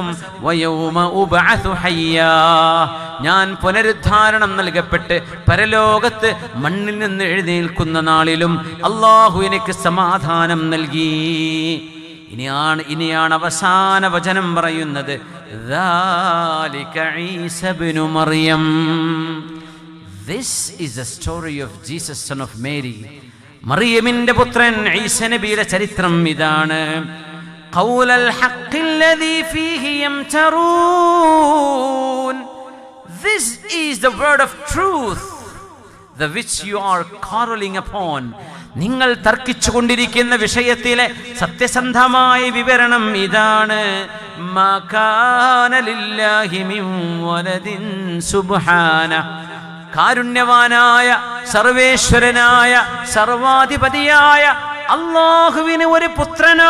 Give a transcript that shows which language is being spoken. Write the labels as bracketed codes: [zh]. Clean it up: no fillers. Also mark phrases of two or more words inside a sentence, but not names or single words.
[ar] ويوم أبعث حيا, [ml] ഞാൻ പുനരുദ്ധാരണം നൽകപ്പെട്ട് പരലോകത്ത് മണ്ണിൽ നിന്ന് എഴുന്നേൽക്കുന്ന നാളിലും അല്ലാഹു എനിക്ക് സമാധാനം നൽകി. ഇനിയാണ് അവസാന വചനം പറയുന്നത്. [ar] ذَلِكَ عِيسَى ابْنُ مَرْيَمَ, [en] this is the story of Jesus son of Mary. [ml] മറിയമിന്റെ പുത്രൻ ഈസാ നബിയുടെ ചരിത്രം ഇതാണ്. [ar] قَوْلَ الْحَقِّ الَّذِي فِيهِ يَمْتَرُونَ, [en] this is the word of truth, the which you are quarreling upon. [ml] നിങ്ങൾ തർക്കിച്ചു കൊണ്ടിരിക്കുന്ന വിഷയത്തിലെ സത്യസന്ധമായ വിവരണം ഇതാണ്. [ar] ما كان لله من ولد سبحانه, [ml] കാരുണ്യവാനായ സർവേശ്വരനായ സർവാധിപതിയായ അല്ലാഹുവിന് ഒരു പുത്രനോ?